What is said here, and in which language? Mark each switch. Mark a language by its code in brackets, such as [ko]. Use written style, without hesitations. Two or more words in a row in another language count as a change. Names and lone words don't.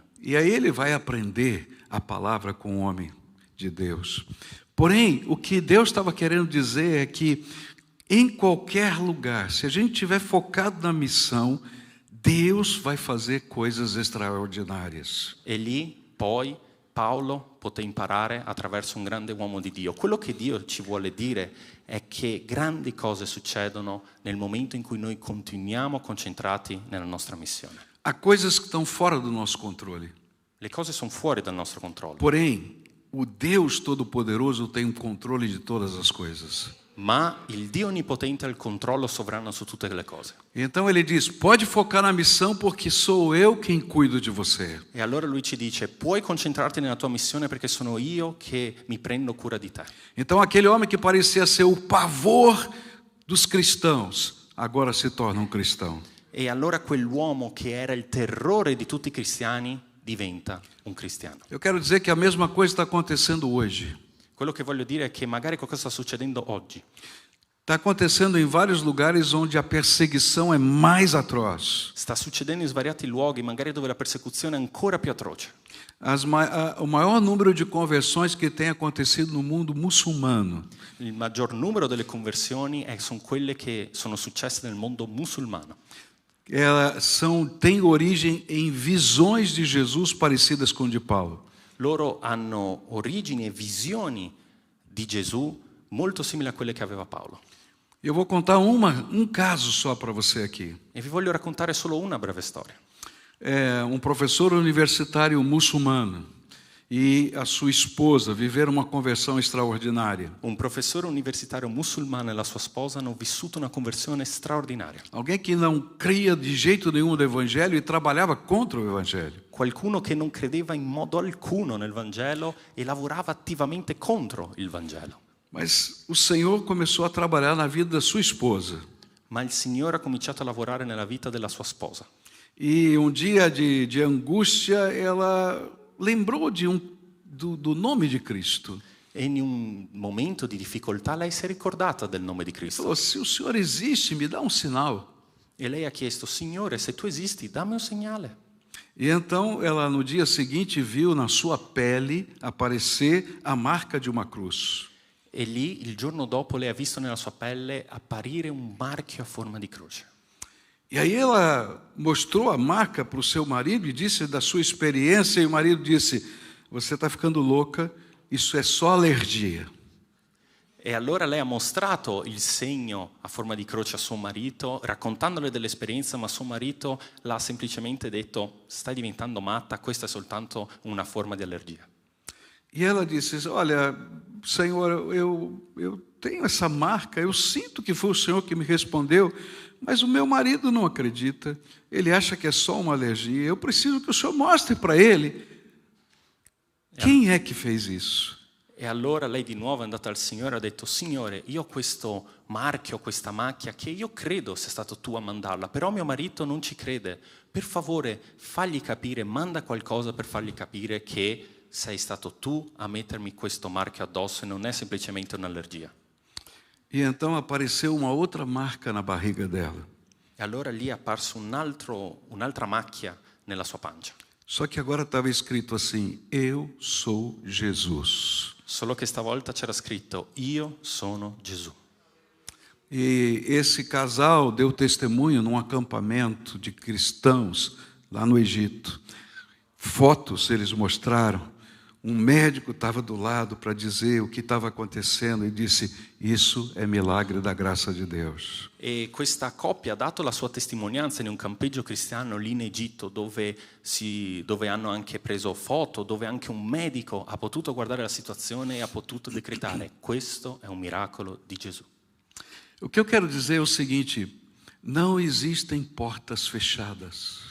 [pt] E aí ele vai aprender a palavra com o homem de Deus. Porém, o que Deus estava querendo dizer é que em qualquer lugar, se a gente estiver focado na missão, Deus vai fazer coisas extraordinárias. [it] E lì poi Paolo poté imparare attraverso un grande uomo di Dio. Quello che Dio ci vuole dire è che grandi cose succedono nel momento in cui noi continuiamo concentrati nella nostra missione. [pt] Há coisas que estão fora do nosso controle. [it] Le cose sono fuori dal nostro controllo. [pt] Porém, o Deus Todo-Poderoso tem um controle de todas as coisas. [it] Ma il Dio Onnipotente ha il controllo sovrano su tutte le cose. [pt] Então ele diz: pode focar na missão porque sou eu quem cuido de você. [it] E allora lui ci dice, puoi concentrarti nella tua missione perché sono io che mi prendo cura di te. [pt] Então aquele homem que parecia ser o pavor dos cristãos, agora se torna um cristão. [it] E allora quell'uomo che era il terrore di tutti i cristiani diventa un cristiano. [pt] Eu quero dizer que a mesma coisa está acontecendo hoje. [it] Quello che voglio dire è che magari qualcosa sta succedendo oggi. [pt] Está acontecendo em vários lugares onde a perseguição é mais atroz. [it] Sta succedendo in svariati luoghi, magari dove la persecuzione è ancora più atroce. [pt] O maior número de conversões que tem acontecido no mundo muçulmano. [it] Il maggior numero delle conversioni sono quelle che sono successe nel mondo musulmano. [pt] Têm origem em visões de Jesus parecidas com de Paulo. [it] Loro hanno origini e visioni di Gesù molto simili a quelle che aveva Paolo. [pt] Eu vou contar um caso só para você aqui. [it] E vi voglio raccontare solo una breve storia. [pt] É um professor universitário muçulmano e a sua esposa viveram uma conversão extraordinária. [it] Un professore universitario musulmano e la sua sposa hanno vissuto una conversione straordinaria. [pt] Alguém que não cria de jeito nenhum no evangelho e trabalhava contra o evangelho. [it] Qualcuno che non credeva in modo alcuno nel Vangelo e lavorava attivamente contro il Vangelo. [pt] Mas o Senhor começou a trabalhar na vida da sua esposa. [it] Ma il Signore ha cominciato a lavorare nella vita della sua sposa. [pt] E um dia de angústia, ela lembrou do nome de Cristo. [it] E in un momento di difficoltà lei si è ricordata del nome di [pt] Falou, [it] Cristo. [pt] se o Senhor existe, me dá um sinal. [it] E lei ha chiesto, Signore, se tu esisti, dammi un segnale. [pt] E então ela no dia seguinte viu na sua pele aparecer a marca de uma cruz. [it] E lì, il giorno dopo, lei ha visto nella sua pelle apparire un marchio a forma di croce. [pt] E aí ela mostrou a marca para o seu marido e disse da sua experiência, e o marido disse, você está ficando louca, isso é só alergia. [it] E allora lei ha mostrato il segno a forma di croce a suo marito, raccontandole dell'esperienza, ma suo marito l'ha semplicemente detto, stai diventando matta, questa è soltanto una forma di allergia. [pt] E ela disse, olha, Senhor, eu tenho essa marca, eu sinto que foi o Senhor que me respondeu, mas o meu marido não acredita, ele acha que é só uma alergia, eu preciso que o Senhor mostre para ele quem é que fez isso. [it] E allora lei di nuovo è andata al Signore e ha detto, Signore, io ho questo marchio, questa macchia che io credo sia stato tu a mandarla, però mio marito non ci crede. Per favore, fagli capire, manda qualcosa per fargli capire che sei stato tu a mettermi questo marchio addosso e non è semplicemente un'allergia. [pt] E então apareceu uma outra marca na barriga dela. [it] E allora lì è apparso un'altra macchia nella sua pancia. [pt] Só que agora estava escrito assim, eu sou Jesus. [it] Solo che stavolta c'era scritto, io sono Gesù. [pt] E esse casal deu testemunho num acampamento de cristãos lá no Egito. Fotos eles mostraram. Um médico estava do lado para dizer o que estava acontecendo e disse, isso è milagre da graça de Deus. [it] E questa coppia ha dato la sua testimonianza in un campeggio cristiano lì in Egitto dove hanno anche preso foto, dove anche un medico ha potuto guardare la situazione e ha potuto decretare questo è un miracolo di Gesù. [pt] O que eu quero dizer é o seguinte, não existem portas fechadas.